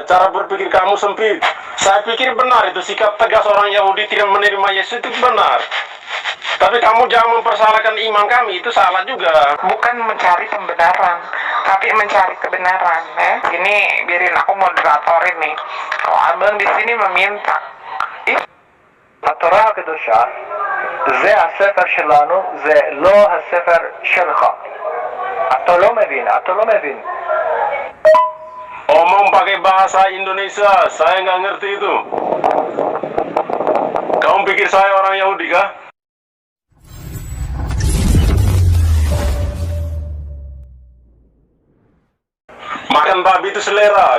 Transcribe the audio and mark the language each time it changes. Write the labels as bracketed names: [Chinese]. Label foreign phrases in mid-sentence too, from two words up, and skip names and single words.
[Indonesian] Cara berpikir kamu sempit. Saya pikir benar itu sikap tegas orang Yahudi tidak menerima Yesus itu benar. Tapi kamu jangan mempersalahkan iman kami, itu salah juga. Bukan mencari pembenaran, tapi mencari kebenaran. Ini biarin aku moderatorin nih. Kalau abang di sini meminta. [Hebrew] התורה הקדושה זה הספר שלנו, זה לא הספר שלך. אתה לא מבין. [Indonesian] Omong pakai bahasa Indonesia, saya nggak ngerti itu. Kamu pikir saya orang Yahudi kah? Makan babi itu selera.